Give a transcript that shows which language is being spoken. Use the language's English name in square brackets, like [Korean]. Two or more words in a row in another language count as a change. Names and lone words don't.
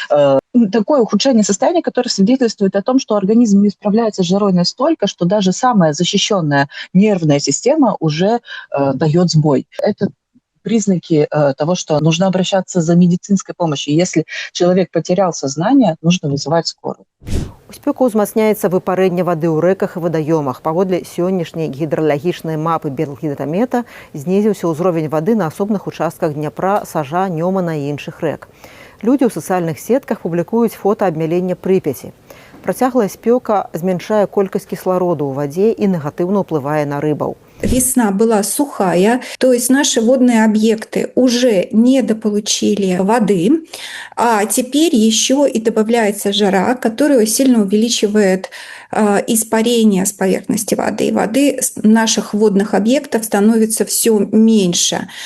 [Russian] Такое ухудшение состояния, которое свидетельствует о том, что организм не справляется с жарой настолько, что даже самая защищенная нервная система уже дает сбой. Это признаки того, что нужно обращаться за медицинской помощью. Если человек потерял сознание, нужно вызывать скорую. [Belarusian] У спёку ўзмацняецца выпарэнне вады ў рэках і вадаёмах. Паводле сённяшняй гідралагічнай мапы Белгідрамета знізіўся ўзровень вады на асобных участках Дняпра, Сажа, Нёмана і іншых рэк. Людзі ў сацыяльных сетках публікуюць фота абмялення Прыпяці. Працяглая спёка змяншае колькасць кіслароду ў вадзе і негатыўна ўплывае на рыбаў. [Russian] Весна была сухая, то есть наши водные объекты уже недополучили воды, а теперь еще и добавляется жара, которая сильно увеличивает испарение с поверхности воды. Воды наших водных объектов становится все меньше.